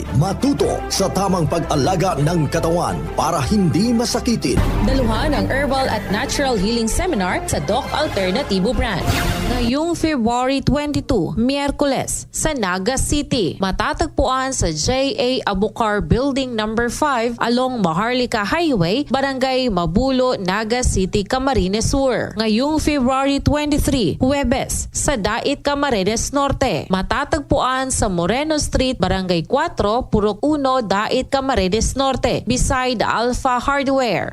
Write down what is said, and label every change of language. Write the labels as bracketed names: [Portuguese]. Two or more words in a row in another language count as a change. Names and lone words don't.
[Filipino] Matuto sa tamang pag-alaga ng katawan para hindi masakitin. Daluhan ang Herbal at Natural Healing Seminar sa Doc Alternatibo Branch. Ngayong February 22, Miyerkules, sa Naga City. Matatagpuan sa J.A. Abukar Building No. 5 along Maharlika Highway, Barangay Mabulo, Naga City, Camarines Sur. Ngayong February 23, Huwebes, sa Dait, Camarines Norte. Matatagpuan sa Moreno Street, Barangay 4, Purok 1, Dait, Camarines Norte, [English] beside Alpha Hardware.